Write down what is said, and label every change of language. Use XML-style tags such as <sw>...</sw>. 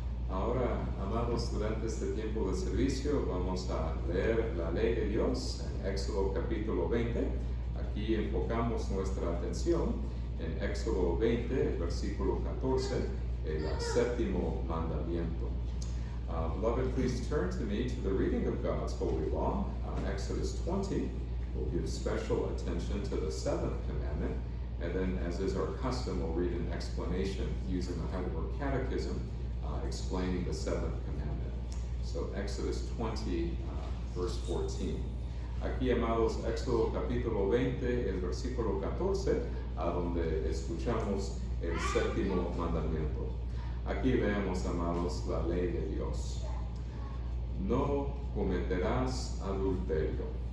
<es>Ahora, amados, durante este tiempo de servicio vamos a leer la ley de Dios en Éxodo capítulo 20. Aquí enfocamos nuestra atención en Éxodo 20, el versículo 14, el séptimo mandamiento.</es> <en>Beloved, please turn to me to the reading of God's holy law. Exodus 20, we'll give special attention to the seventh commandment, and then, as is our custom, we'll read an explanation using the Heidelberg Catechism, explaining the seventh commandment. So, Exodus 20, verse 14.</en> <es>Aquí, amados, Éxodo capítulo 20, el versículo 14, a donde escuchamos el séptimo mandamiento. Aquí veamos, amados, la ley de Dios. No cometerás adulterio.</es>